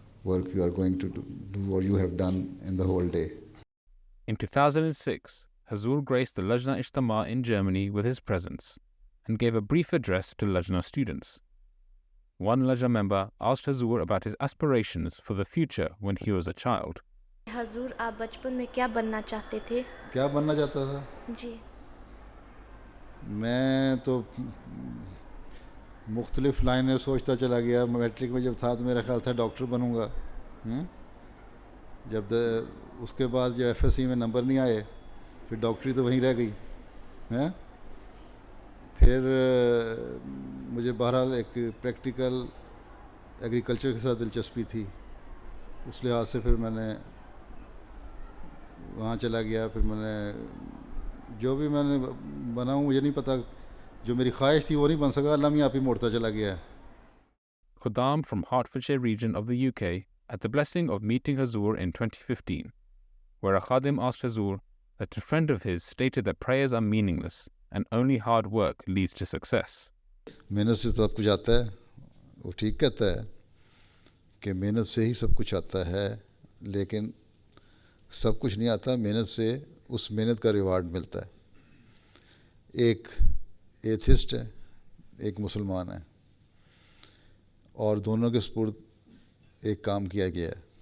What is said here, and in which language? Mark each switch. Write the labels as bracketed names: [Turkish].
[English] work you are going to do or you have done in the whole day. In 2006, Hazur graced the Lajna Ijtima in Germany with his presence and gave a brief address to Lajna students. One Lajna member asked Hazur about his aspirations for the future when he was a child. [Urdu] حضور آپ بچپن میں کیا بننا چاہتے تھے؟ کیا بننا چاہتا تھا؟ جی میں تو مختلف لائنیں سوچتا چلا گیا. میٹرک میں جب تھا تو میرا خیال تھا ڈاکٹر بنوں گا. جب اس کے بعد جو ایف ایس سی میں نمبر نہیں آئے پھر ڈاکٹری تو وہیں رہ گئی. پھر مجھے بہرحال ایک پریکٹیکل ایگریکلچر کے ساتھ دلچسپی تھی, اس لحاظ سے پھر میں نے وہاں چلا گیا. پھر میں نے جو بھی میں نے بنا ہوں مجھے نہیں پتہ, جو میری خواہش تھی وہ نہیں بن سکا, اللہ میاں آپ ہی موڑتا چلا گیا ہے. [English] Khuddam from Hertfordshire region of the UK had the blessing of meeting Hazur in 2015, where a Khadim asked Hazur that a friend of his stated that prayers are meaningless and only hard work leads to success. [Urdu] محنت سے سب کچھ آتا ہے. وہ ٹھیک کہتا ہے کہ محنت سے ہی سب کچھ آتا ہے, لیکن سب کچھ نہیں آتا, محنت سے اس محنت کا ریوارڈ ملتا ہے. ایک ایتھسٹ ہے, ایک مسلمان ہے, اور دونوں کے سپرد ایک کام کیا گیا ہے.